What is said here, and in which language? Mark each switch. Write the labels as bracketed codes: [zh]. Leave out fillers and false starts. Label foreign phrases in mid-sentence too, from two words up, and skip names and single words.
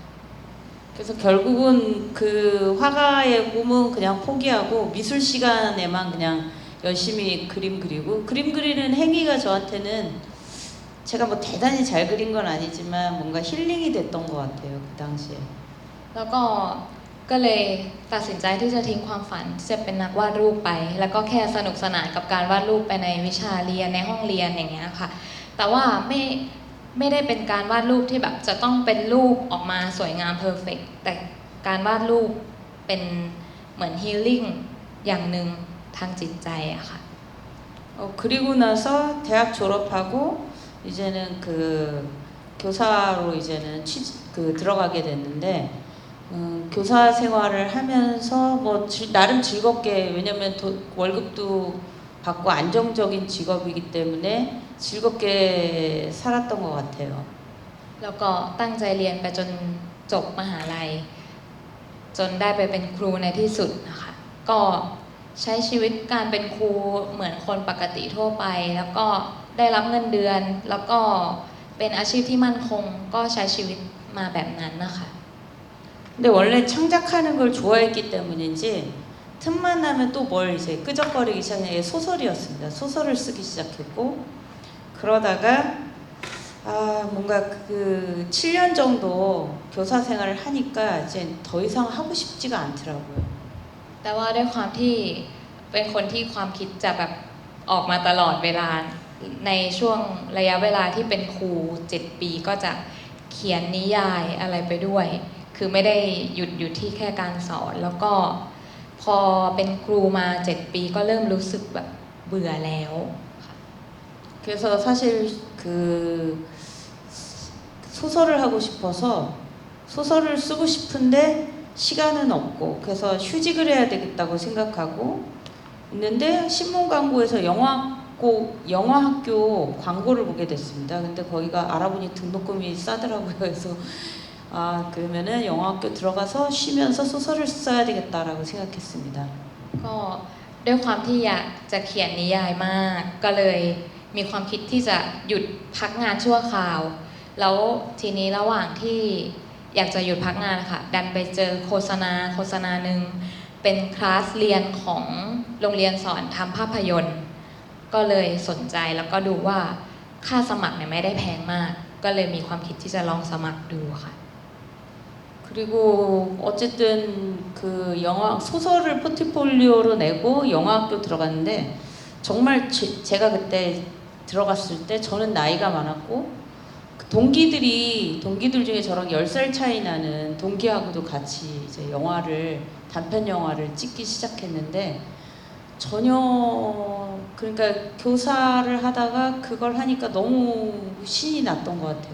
[ko] 그래서 결국은 그 화가의 꿈은 그냥 포기하고 미술 시간에만 그냥 열심히 그림 그리고 그림 그리는 행위가 저한테는 제가 뭐 대단히 잘 그린 건 아니지만 뭔가 힐링이 됐던 것 같아요 그 당시에. [th] แล้วก็เลยตัดสินใจที่จะทิ้งความฝันที่จะเป็นนักวาดรูปไป แล้วก็แค่สนุกสนานกับการวาดรูปไปในวิชาเรียนในห้องเรียนอย่างเงี้ยค่ะแต่ว่าไม่ได้เป็นการวาดรูปที่แบบจะต้องเป็นรูปออกมาสวยงามเพอร์เฟกต์แต่การวาดรูปเป็นเหมือนฮีลลิ่งอย่างหนึ่งทางจิตใจอะค่ะ [ko] 그리고 나서 대학 졸업하고 이제는 그 교사로 이제는 들어가게 됐는데 교사 생활을 하면서 뭐 나름 즐겁게 왜냐면 월급도 받고 안정적인 직업이기 때문에 즐겁게 살았던 것 같아요. [th] แล้วก็ตั้งใจเรียนไปจนจบมหาลัยจนได้ไปเป็นครูในที่สุดนะคะก็ใช้ชีวิตการเป็นครูเหมือนคนปกติทั่วไปแล้วก็ได้รับเงินเดือนแล้วก็เป็นอาชีพที่มั่นคงก็ใช้ชีวิตมาแบบนั้นนะคะ [ko] 근데 원래 창작하는 걸 좋아했기 때문인지 틈만 나면 또 뭘 이제 끄적거리기 시작해 소설이었습니다. 소설을 쓰기 시작했고 그러다가 뭔가 그 7년 정도 교사 생활을 하니까 이제 더 이상 하고 싶지가 않더라고요. [th] แต่ว่าด้วยความที่เป็นคนที่ความคิดจะแบบออกมาตลอดเวลาในช่วงระยะเวลาที่เป็นครู7 ปีก็จะเขียนนิยายอะไรไปด้วยคือไม่ได้หยุดอยู่ที่แค่การสอนแล้วก็พอเป็นครูมา7 ปีก็เริ่มรู้สึกแบบเบื่อแล้ว [ko] 그래서 사실 그 소설을 하고 싶어서 소설을 쓰고 싶은데 시간은 없고 그래서 휴직을 해야 되겠다고 생각하고 있는데 신문 광고에서 영화학교 광고를 보게 됐습니다. 근데 거기가 알아보니 등록금이 싸더라고요. 그래서 그러면은 영화학교 들어가서 쉬면서 소설을 써야 되겠다라고 생각했습니다. [th] ก็ด้วยความที่อยากจะเขียนนิยายมากก็เลยมีความคิดที่จะหยุดพักงานชั่วคราวแล้วทีนี้ระหว่างที่อยากจะหยุดพักงานค่ะดันไปเจอโฆษณาหนึ่งเป็นคลาสเรียนของโรงเรียนสอนทำภาพยนตร์ก็เลยสนใจแล้วก็ดูว่าค่าสมัครเนี่ยไม่ได้แพงมากก็เลยมีความคิดที่จะลองสมัครดูค่ะ [ko] 그리고 어쨌든 그 영화 소설을 포트폴리오로 내고 영화학교 들어갔는데 정말 제가 그때 들어갔을 때 저는 나이가 많았고 그 동기들 중에 저랑 10살 차이 나는 동기하고도 같이 이제 단편 영화를 찍기 시작했는데 전혀 그러니까 교사를 하다가 그걸 하니까 너무 신이 났던 것 같아요.